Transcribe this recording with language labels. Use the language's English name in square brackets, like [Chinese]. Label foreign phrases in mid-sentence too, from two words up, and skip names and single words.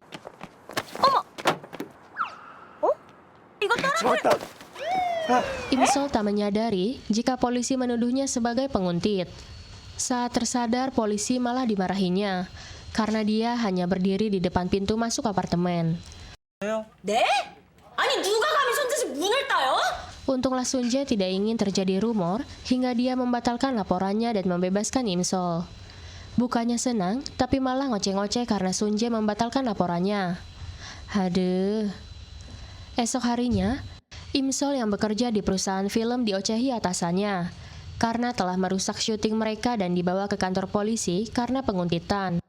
[Indonesian] Imsol tak menyadari jika polisi menuduhnya sebagai penguntit. Saat tersadar, polisi malah dimarahinya karena dia hanya berdiri di depan pintu masuk apartemen. [Korean] 네? 아니 누가 감히 손짓이 문을 따요? [Indonesian] Untunglah Sunjae tidak ingin terjadi rumor hingga dia membatalkan laporannya dan membebaskan Imsol. Bukannya senang, tapi malah ngoceh-ngoceh karena Sunjae membatalkan laporannya. Haduh. Esok harinya, Imsol yang bekerja di perusahaan film diocehi atasannya karena telah merusak syuting mereka dan dibawa ke kantor polisi karena penguntitan.